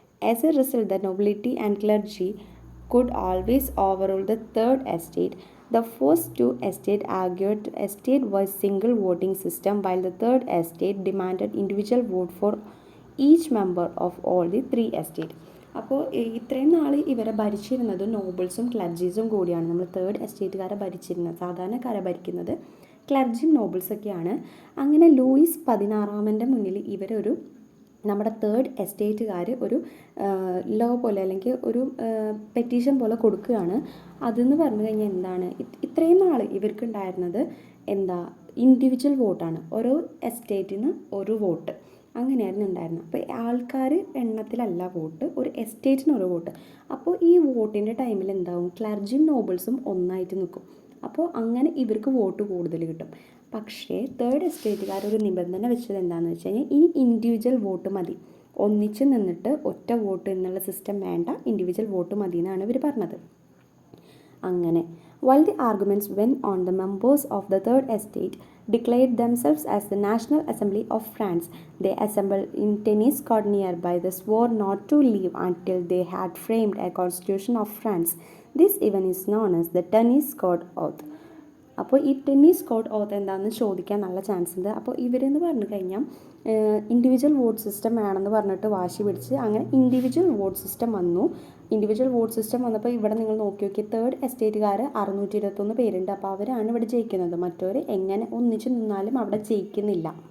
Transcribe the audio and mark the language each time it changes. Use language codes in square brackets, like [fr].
[en] As a result, the nobility and clergy could always overrule the third estate. The first two estates argued estate-wise single voting system, while the third estate demanded individual vote for each member of all the three estates. [ml] അപ്പോൾ ഇത്രയും നാൾ ഇവരെ ഭരിച്ചിരുന്നത് നോബിൾസും ക്ലർജീസും കൂടിയാണ്. നമ്മൾ third എസ്റ്റേറ്റുകാരെ ഭരിച്ചിരുന്നത്, സാധാരണക്കാരെ ഭരിക്കുന്നത് ക്ലർജിയും നോബിൾസൊക്കെയാണ്. അങ്ങനെ ലൂയിസ് 16 മുന്നിൽ ഇവരൊരു നമ്മുടെ തേർഡ് എസ്റ്റേറ്റുകാർ ഒരു ലോ പോലെ അല്ലെങ്കിൽ ഒരു പെറ്റീഷൻ പോലെ കൊടുക്കുകയാണ്. അതെന്ന് പറഞ്ഞു കഴിഞ്ഞാൽ എന്താണ്? ഇത്രയും നാൾ ഇവർക്കുണ്ടായിരുന്നത് എന്താ? ഇൻഡിവിജ്വൽ വോട്ടാണ്. ഓരോ എസ്റ്റേറ്റിന് ഒരു വോട്ട്, അങ്ങനെയായിരുന്നു ഉണ്ടായിരുന്നത്. അപ്പോൾ ആൾക്കാർ എണ്ണത്തിലല്ല വോട്ട്, ഒരു എസ്റ്റേറ്റിന് ഒരു വോട്ട്. അപ്പോൾ ഈ വോട്ടിൻ്റെ ടൈമിൽ എന്താവും? ക്ലർജിയും നോബിൾസും ഒന്നായിട്ട് നിൽക്കും. അപ്പോൾ അങ്ങനെ ഇവർക്ക് വോട്ട് കൂടുതൽ കിട്ടും. പക്ഷേ തേർഡ് എസ്റ്റേറ്റുകാരൊരു നിബന്ധന വെച്ചത് എന്താണെന്ന് വെച്ച് കഴിഞ്ഞാൽ ഇനി ഇൻഡിവിജ്വൽ വോട്ട് മതി, ഒന്നിച്ച് നിന്നിട്ട് ഒറ്റ വോട്ട് എന്നുള്ള സിസ്റ്റം വേണ്ട, ഇൻഡിവിജ്വൽ വോട്ട് മതി എന്നാണ് ഇവർ പറഞ്ഞത്. അങ്ങനെ [en] While the arguments went on, the members of the Third Estate declared themselves as the National Assembly of France. They assembled in tennis court nearby. They swore not to leave until they had framed a constitution of France. This event is known as the tennis court oath. [ml] അപ്പോൾ ഈ tennis code ഓത്ത് എന്താണെന്ന് ചോദിക്കാൻ നല്ല chance ഉണ്ട്. അപ്പോൾ ഇവരെന്ന് പറഞ്ഞു കഴിഞ്ഞാൽ individual vote system വേണമെന്ന് പറഞ്ഞിട്ട് വാശി പിടിച്ച് അങ്ങനെ ഇൻഡിവിജ്വൽ വോട്ട് സിസ്റ്റം വന്നു. ഇൻഡിവിജ്വൽ വോട്ട് സിസ്റ്റം വന്നപ്പോൾ ഇവിടെ നിങ്ങൾ നോക്കി തേർഡ് എസ്റ്റേറ്റുകാർ 621 പേരുണ്ട്. അപ്പോൾ അവരാണ് ഇവിടെ ജയിക്കുന്നത്. മറ്റവർ എങ്ങനെ ഒന്നിച്ച് നിന്നാലും അവിടെ ജയിക്കുന്നില്ല.